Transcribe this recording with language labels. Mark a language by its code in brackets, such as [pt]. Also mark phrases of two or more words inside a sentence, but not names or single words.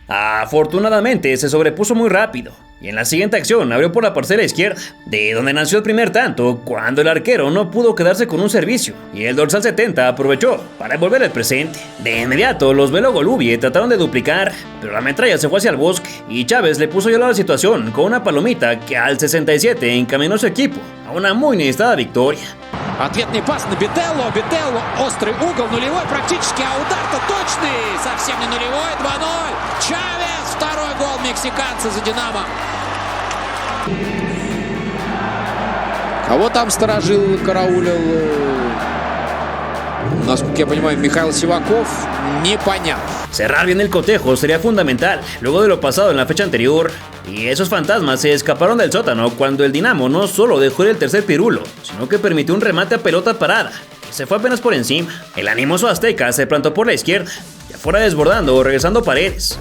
[es] Afortunadamente, se sobrepuso muy rápido, y en la siguiente acción abrió por la parcela izquierda, de donde nació el primer tanto, cuando el arquero no pudo quedarse con un servicio, y el dorsal 70 aprovechó para envolver el presente. De inmediato, los Velo Golubie trataron de duplicar, pero la metralla se fue hacia el bosque, y Chávez le puso hielo a la situación con una palomita que al 67 encaminó a su equipo a una muy necesitada victoria. [ru] Ответный пас на Бителло. Бителло, острый угол, нулевой практически, а удар-то точный. Совсем не нулевой, 2-0. Чавес, второй гол мексиканца за «Динамо». Кого там сторожил, караулил? Насколько я понимаю, Михаил Сиваков, непонятно. [es] Cerrar bien el cotejo sería fundamental, luego de lo pasado en la fecha anterior. Y esos fantasmas se escaparon del sótano cuando el Dinamo no solo dejó ir el tercer pirulo, sino que permitió un remate a pelota parada, que se fue apenas por encima. El animoso azteca se plantó por la izquierda, ya fuera desbordando o regresando Paredes.